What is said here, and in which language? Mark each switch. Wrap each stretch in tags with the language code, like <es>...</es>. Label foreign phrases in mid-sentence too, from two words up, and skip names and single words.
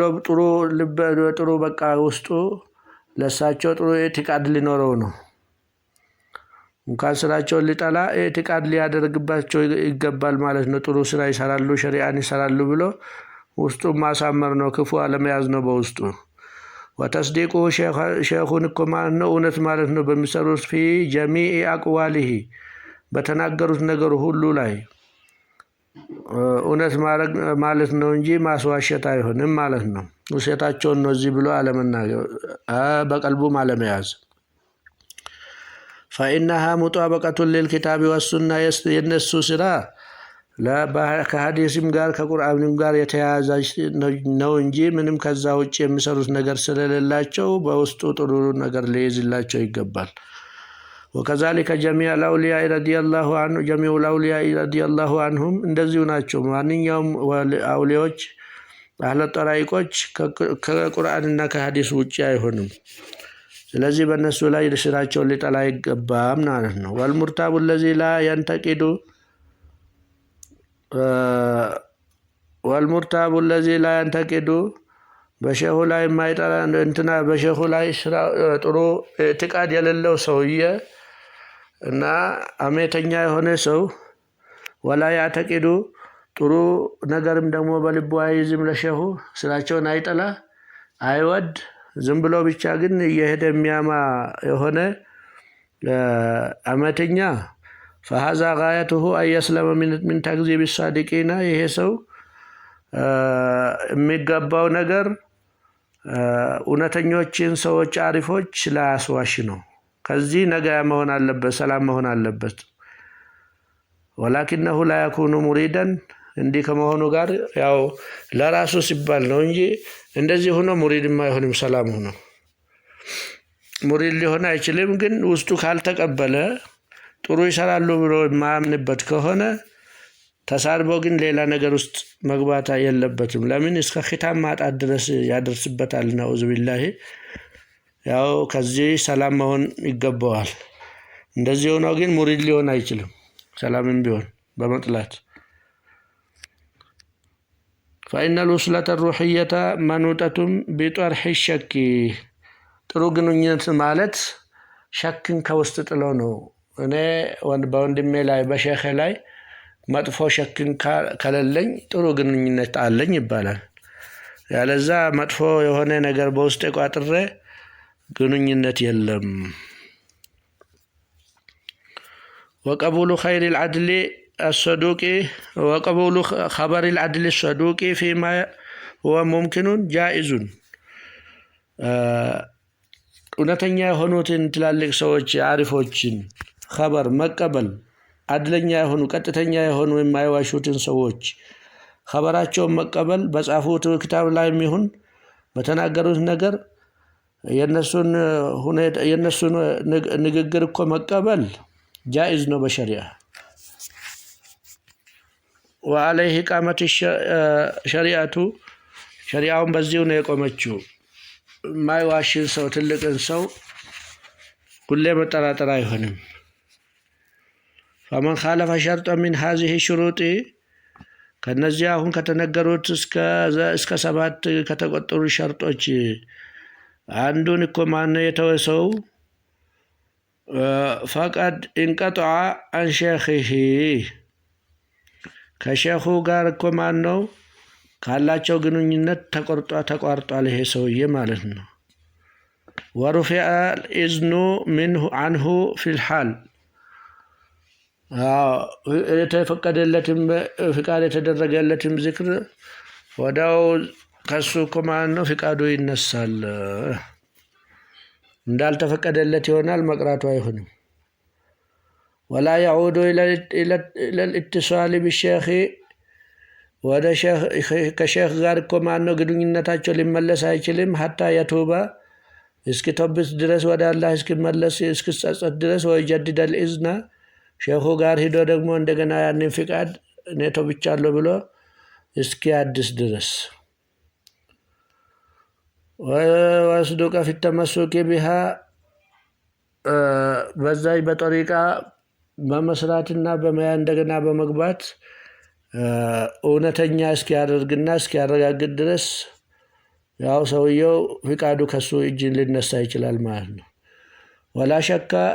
<am>ጥሩ በቃ ውስጡ ለሳቸው ጥሩ ኢዕቲቃድ ሊኖረው ነው እንኳን ስራቸውን ሊጠላ ኢዕቲቃድ ሊያደርግባቸው ይገባል ማለት ነው ጥሩ ስራ ይሰራሉ ሸሪዓን ይሰራሉ ብሎ ውስጡ ማሳመር ነው ክፉ አለመያዝ ነው በውስጡ ወተስዲቁ ሼኹን እኮ ነው እውነት ማለት ነው በሚሰሩት</am> <ar>في جميع أقواله</ar> <am>በተናገሩት ነገር ሁሉ ላይ እውነት ማለት ነው እንጂ ማስዋሸት አይሆንም ማለት ነው ውሸታቸውን ነው እዚህ ብሎ አለመናገር በቀልቡም አለመያዝ</am> <ar>فإنها مطابقة للكتاب والسنة</ar> <am>የነሱ ስራ ከሐዲስም ጋር ከቁርአንም ጋር የተያያዘ ነው እንጂ ምንም ከዛ ውጪ የሚሰሩት ነገር ስለሌላቸው በውስጡ ጥሩ ነገር ሊይዝላቸው ይገባል</am> <ar>وكذلك جميع الاولياء رضي الله عنهم</ar> <am>እንደዚሁ ናቸው ማንኛውም አውሊያዎች አህለ ጠራይቆች ከቁርአንና ከሐዲስ ውጪ አይሆንም ስለዚህ በእነሱ ላይ ስራቸውን ሊጠላ ይገባም ማለት ነው</am> <ar>والمرتاب الذي لا ينتقد والمرتاب الذي لا ينتقد</ar> <am>በሸሁ ላይ የማይጠራ እንትና በሸሁ ላይ ጥሩ እዕትቃድ የሌለው ሰውዬ እና አሜተኛ የሆነ ሰው</am> <ar>ولا يعتقد</ar> <am>ጥሩ ነገርም ደግሞ በልቡ አይዝም ለሸሁ ስራቸውን አይጠላ አይወድ ዝም ብሎ ብቻ ግን እየሄደ የሚያማ የሆነ አመተኛ</am> <ar>فهذا غايته أن يسلم من تكذيب الصادقين</ar> <am>ይሄ ሰው የሚገባው ነገር እውነተኞችን ሰዎች አሪፎች ላያስዋሽ ነው ከዚህ ነገ መሆን አለበት ሰላም መሆን አለበት</am> <ar>ولكنه لا يكون مريدا</ar> <am>እንዲህ ከመሆኑ ጋር ያው ለራሱ ሲባል ነው እንጂ እንደዚህ ሆኖ ሙሪድማ አይሆንም ሰላም ሆኖ ሙሪድ ሊሆን አይችልም ግን ውስጡ ካልተቀበለ ጥሩ ይሰራሉ ብሎ ማምንበት ከሆነ ተሳርቦ ግን ሌላ ነገር ውስጥ መግባት የለበትም ለምን እስከ ኺታም ማጣት ድረስ ያደርስበታል</am> <ar>نعوذ بالله</ar> <am>ያው ከዚህ ሰላም መሆን ይገባዋል እንደዚህ ሆኖ ግን ሙሪድ ሊሆን አይችልም ሰላምም ቢሆን በመጥላት</am> <ar>فإن الوصلة الروحية منوطة بطرح الشك</ar> <am>ጥሩ ግንኙነት ማለት ሸክን ከውስጥ ጥሎ ነው እኔ በወንድሜ ላይ በሸኸ ላይ መጥፎ ሸክን ከሌለኝ ጥሩ ግንኙነት አለኝ ይባላል ያለዛ መጥፎ የሆነ ነገር በውስጥ ቋጥሬ ግንኙነት የለም</am> <ar>وقبول خير العدل الصدوق وقبول خبر العدل الصدوق فيما هو ممكن جائز</ar> <am>እውነተኛ የሆኑትን ትላልቅ ሰዎች አሪፎችን خبر መቀበል አድለኛ የሆኑ ቀጥተኛ የሆኑ የማይዋሹትን ሰዎች خبራቸውን መቀበል በጻፉት ክታብ ላይ ይሁን በተናገሩት ነገር የነሱን ንግግር እኮ መቀበል جائز ነው በሸሪዓ</am> <ar>وعليه قامت الشريعة</ar> <am>شريعውን በዚሁ ነው የቆመችው ማይዋሽን ሰው ትልቅን ሰው ሁሌ መጠራጠር አይሆንም</am> <ar>فمن خالف شرطا من هذه الشروط</ar> <am>ከነዚህ አሁን ከተነገሩት እስከ 7 ከተቆጠሩ ሸርጦች አንዱን እኮ ማን የተወሰው</am> <ar>فقد انقطع عن شيخه</ar> <am>ከሸኹ ጋር እኮ ማን ነው ካላቸው ግንኙነት ተቋርጧል ይሄ ሰውዬ ማለት ነው</am> <ar>ورفع الاذن منه عنه في الحال</ar> <am>የተፈቀደለትም ፍቃድ የተደረገለትም ዚክር ወዳው ከሱ እኮ ማን ነው ፍቃዱ ይነሳል እንዳልተፈቀደለት ይሆናል መቅራቱ አይሆንም</am> <ar>ولا يعود الى الاتصال بالشيخ</ar> <am>ወደ ከሸኽ ጋር እኮ ማን ነው ግንኙነታቸው ሊመለስ አይችልም</am> <ar>حتى يتوب</ar> <am>እስኪተውበት ድረስ ወደ አላህ እስኪመለስ እስኪጸጸት ድረስ</am> <ar>ويجدد الاذن</ar> <am>ሸኹ ጋር ሄዶ ደግሞ እንደገና ያንን ፍቃድ እኔ ተውብቻለሁ ብሎ እስኪያድስ ድረስ</am> <ar>ويصدق في التمسك بها</ar> <am>በዛይ በጠሪቃ በመስራትና በመያ እንደገና በመግባት እውነተኛ እስኪያደርግና እስኪያረጋግጥ ድረስ ያው ሰውየው ፍቃዱ ከሱ እጅ ሊነሳ ይችላል ማለት ነው</am> <ar>ولا شك</ar>